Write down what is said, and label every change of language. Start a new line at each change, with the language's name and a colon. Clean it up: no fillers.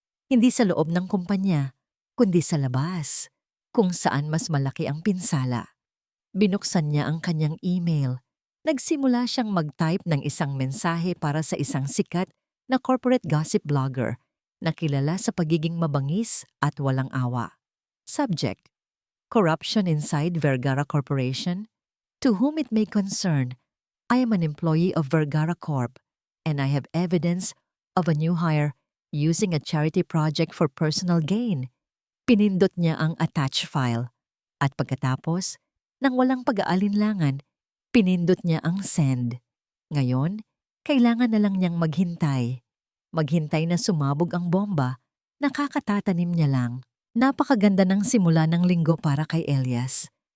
Filipino: Hindi sa loob ng kumpanya, kundi sa labas, kung saan mas malaki ang pinsala. Binuksan niya ang kanyang email. Nagsimula siyang mag-type ng isang mensahe para sa isang sikat na corporate gossip blogger na kilala sa pagiging mabangis at walang awa.
English: Subject: Corruption inside Vergara Corporation. To whom it may concern, I am an employee of Vergara Corp and I have evidence of a new hire using a charity project for personal gain.
Filipino: Pinindot niya ang attach file at pagkatapos, nang walang pag-aalinlangan, pinindot niya ang send. Ngayon, kailangan na lang niyang maghintay. Maghintay na sumabog ang bomba, nakakatatanim niya lang. Napakaganda ng simula ng linggo para kay Elias.